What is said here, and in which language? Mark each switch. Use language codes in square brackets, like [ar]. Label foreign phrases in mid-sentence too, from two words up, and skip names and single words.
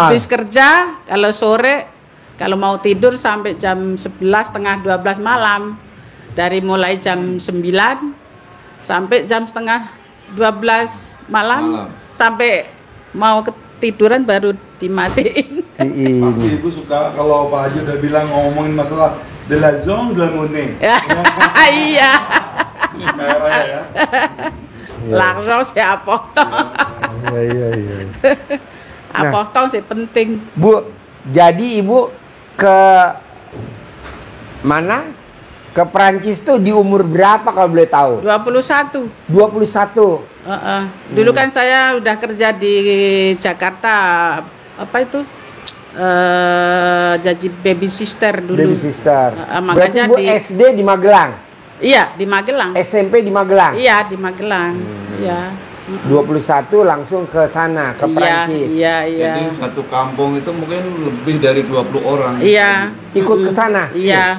[id] habis kerja, kalau sore, kalau mau tidur sampai jam 11, setengah 12 malam. Dari mulai jam 9 sampai jam setengah 12 malam. Sampai mau ketiduran baru dimatiin. Pasti Ibu suka kalau Pak Haji udah bilang ngomongin masalah [fr] de la zone de la monnaie. [id] Iya. Kayak raya ya. Langsung saya potong. Iya. Potong sih penting. Bu, jadi Ibu ke mana? Ke Prancis tuh di umur berapa kalau boleh tahu? 21. 21. Dulu kan saya udah kerja di Jakarta, apa itu? Jadi [en] baby sister [id] dulu. [en] Baby sister. [id] Berarti Makanya Bu SD di Magelang? Iya, di Magelang. SMP di Magelang? Iya, di Magelang. Iya. 21 langsung ke sana, ke Prancis. Iya. Jadi satu kampung itu mungkin lebih dari 20 orang. Iya. Ikut ke sana? Iya.